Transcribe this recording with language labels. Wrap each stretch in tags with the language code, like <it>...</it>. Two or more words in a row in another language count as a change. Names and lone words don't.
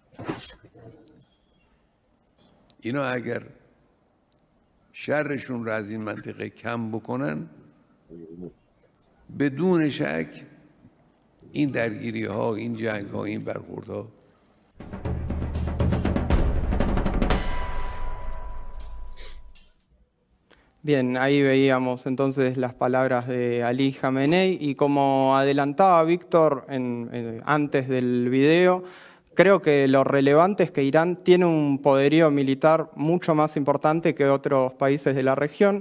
<fa>اینا اگر شرشون رو از این منطقه کم بکنن، بدون شک این درگیری ها، این جنگ ها، این برخورد ها</fa> <es>Bien, ahí veíamos entonces las palabras de Ali Khamenei y como adelantaba Víctor antes del video, Creo que lo relevante es que Irán tiene un poderío militar mucho más importante que otros países de la región.</es>